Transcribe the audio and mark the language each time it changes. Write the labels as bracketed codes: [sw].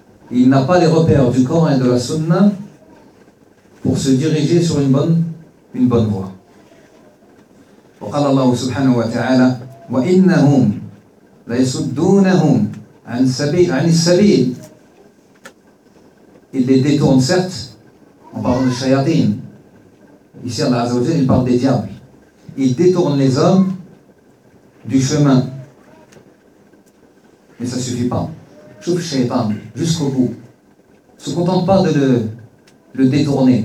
[fr] Il n'a pas les repères du Coran et de la Sunna pour se diriger sur une bonne voie. [ar] وقال الله سبحانه وتعالى وإنهم ليصدونهم عن السبيل عن السبيل. [fr] Il les détourne, certes, on parle de shayatin. Ici, Allah Azza wa Jalla, il parle des diables. Il détourne les hommes du chemin. Mais ça ne suffit pas. Chouf shaytan, jusqu'au bout. Ne se contente pas de le détourner.